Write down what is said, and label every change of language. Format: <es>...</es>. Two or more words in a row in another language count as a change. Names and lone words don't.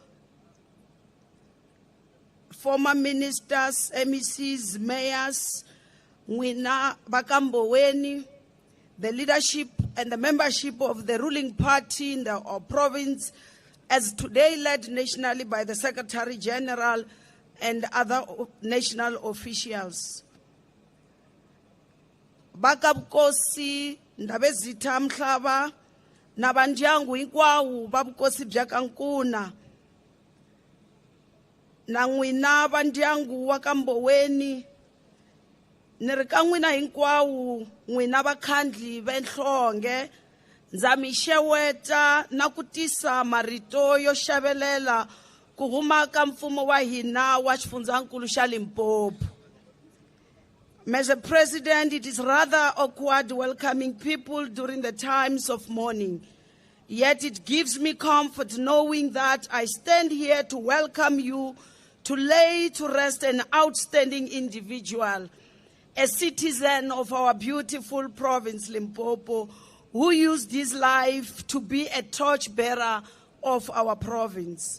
<en>former ministers, MECs, mayors,</en> <ts>Mwina Bakamboweni,</ts> <en>the leadership and the membership of the ruling party in the province, as today led nationally by the Secretary General and other national officials.</en> <ts>Bakabukosi, Ndabezita Mhlaba, Nabandyangu Inkwawu, Babukosi Bjakankuna, Nangwina Bandyangu Wakamboweni, Nirikangwina Inkwawu, Nwina Bakhandli Benhlonge, Nzamisheweta, Nakutisa Marito Yoshabelela, Kuhuma Kamfumo wa hina wa Xifundzhankulu xa Limpopo.</ts> <en>Mr. President, it is rather awkward welcoming people during the times of mourning. Yet it gives me comfort knowing that I stand here to welcome you, to lay to rest an outstanding individual, a citizen of our beautiful province, Limpopo, who used his life to be a torchbearer of our province.</en>